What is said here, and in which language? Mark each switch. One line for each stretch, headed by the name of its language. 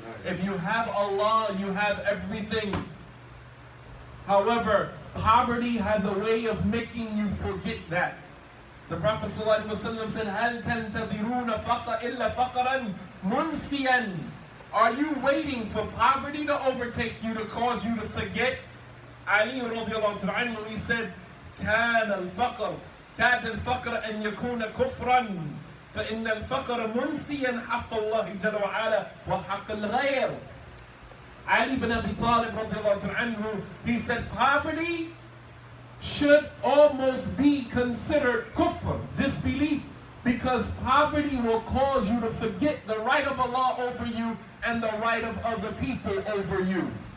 English: If you have Allah, you have everything. However, poverty has a way of making you forget that. The Prophet ﷺ said,
Arabic: "Hal tantadiruna illa faqran munsiyan."
English: Are you waiting for poverty to overtake you to cause you to forget? Ali radiallahu anhu, he said,
Arabic: كاد الفقر أن يكون كفرا فإن الفقر منسيا حق الله جل وعلا وحق الغير.
English: Ali ibn Abi Talib radiallahu anhu, he said, poverty should almost be considered kufr, disbelief, because poverty will cause you to forget the right of Allah over you and the right of other people over you.